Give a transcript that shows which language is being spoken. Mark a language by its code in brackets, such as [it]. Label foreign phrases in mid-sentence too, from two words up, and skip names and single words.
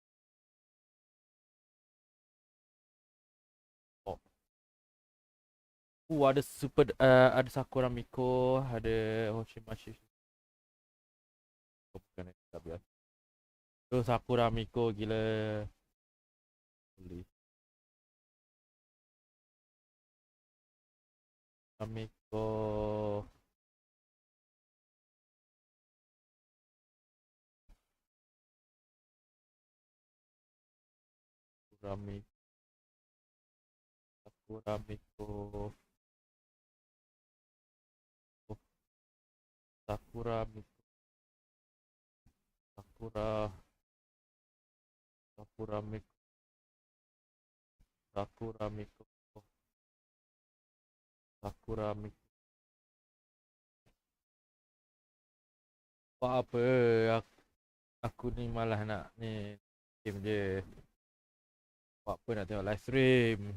[ms] Oh. Ada super ada Sakura Miko, ada Hoshimashi. Bukan ni tak biasa. Tu Sakura Miko gila. Beli. Miko. Sakura Miko. Sakura Miko. Sakura Miko. Sakura Miko. Sakura Miko. Apa aku ni malah nak ni game je. Buat apa nak tengok [en] live stream.